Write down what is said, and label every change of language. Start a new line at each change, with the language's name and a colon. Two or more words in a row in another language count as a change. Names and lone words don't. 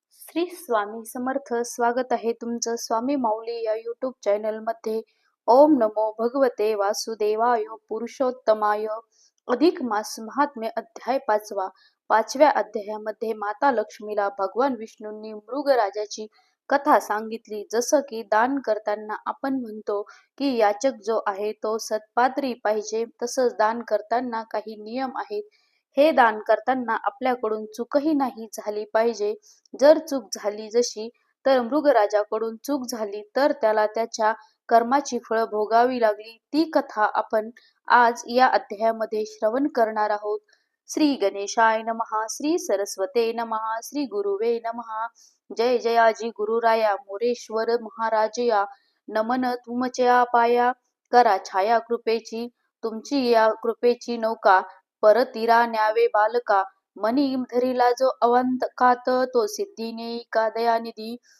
Marathi: श्री स्वामी समर्थ. स्वागत आहे तुमचं स्वामी माऊली या
English: YouTube channel
Marathi: मध्ये.
Sanskrit: ओम नमो भगवते वासुदेवाय. पुरुषोत्तमाय.
Marathi: अधिक मास महात्म्य अध्याय 5. 5व्या अध्यायामध्ये माता लक्ष्मीला भगवान विष्णूंनी मृगराजाची कथा सांगितली. जसं की दान करताना आपण म्हणतो की याचक जो आहे तो सत्पात्री पाहिजे, तसंच दान करताना काही नियम आहेत. हे दान करताना आपल्याकडून चूकही नाही झाली पाहिजे. जर चूक झाली जशी तर मृगराजाकडून चूक झाली तर त्याला त्याच्या कर्माची फळं भोगावी लागली, ती कथा आपण आज या अध्यायामध्ये श्रवण करणार आहोत.
Sanskrit: श्री गणेशाय नमः. श्री सरस्वते नमः. श्री गुरुवे नमः.
Marathi: जय जयाजी गुरुराया मोरेश्वर महाराजया. नमन तुमच्या पाया, करा छाया कृपेची. तुमची या कृपेची नौका परतीरा न्यावे बालका. मनी धरिला जो अवंतकात, तो सिद्धी नेई का दयानिधी.